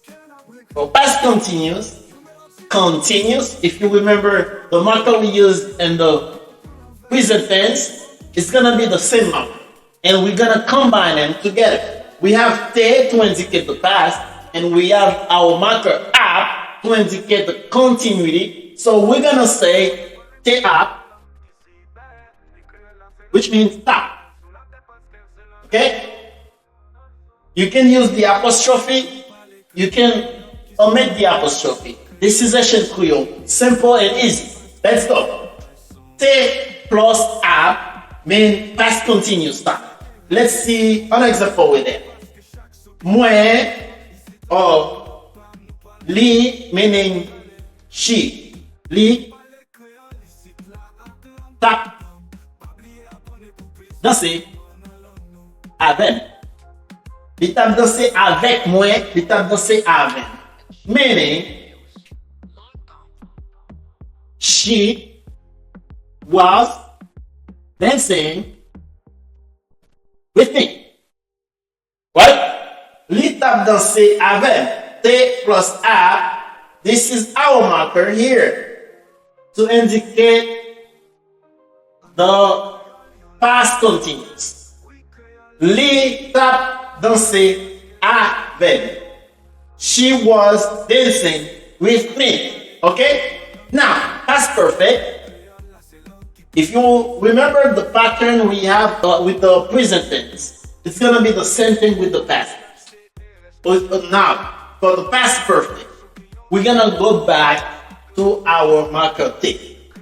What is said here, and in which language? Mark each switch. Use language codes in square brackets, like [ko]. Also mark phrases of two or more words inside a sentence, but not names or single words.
[en] For past continuous, if you remember the marker we used in the present tense, it's gonna be the same marker. And we're gonna combine them together. We have te to indicate the past, and we have our marker ap to indicate the continuity. So we're gonna say te ap, which means tap. Okay? You can use the apostrophe, you can omit the apostrophe. This is Haitian Creole, simple and easy. Let's go. Te plus ap means past continuous time. Let's see an example with it. Mwen or li meaning she. [ht] Li tap danser avec. Li tap danser avec mwen, li tap danser avec. [en] Meaning she was dancing with me. Right? [ht] Li tap danser avec. [en] Te plus a. This is our marker here to indicate the past continuous. [ht] Li tap danser avec. [en] She was dancing with me. Okay? Now, past perfect. If you remember the pattern we have with the present tense, it's gonna be the same thing with the past tense. But now, for the past perfect, we're gonna go back to our marker T.